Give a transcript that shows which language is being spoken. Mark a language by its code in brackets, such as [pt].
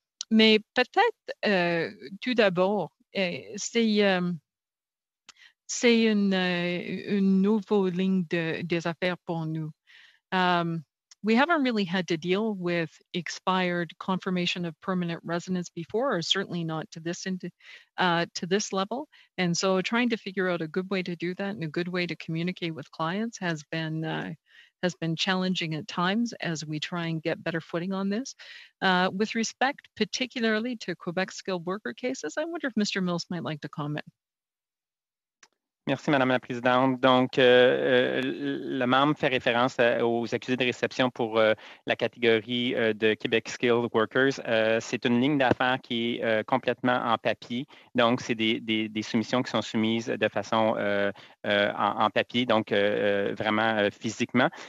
[fr] Mais peut-être, tout d'abord, c'est une nouvelle ligne des affaires pour nous. [en] We haven't really had to deal with expired confirmation of permanent residence before, or certainly not to this level. And so trying to figure out a good way to do that and a good way to communicate with clients has been has been challenging at times as we try and get better footing on this. With respect particularly to Quebec skilled worker cases, I wonder if Mr. Mills might like to comment. [fr] Merci, Madame la Présidente. Donc, le membre fait référence aux accusés de réception pour la catégorie de Québec Skilled Workers. C'est une ligne d'affaires qui est complètement en papier. Donc, c'est des soumissions qui sont soumises de façon en papier, donc vraiment physiquement.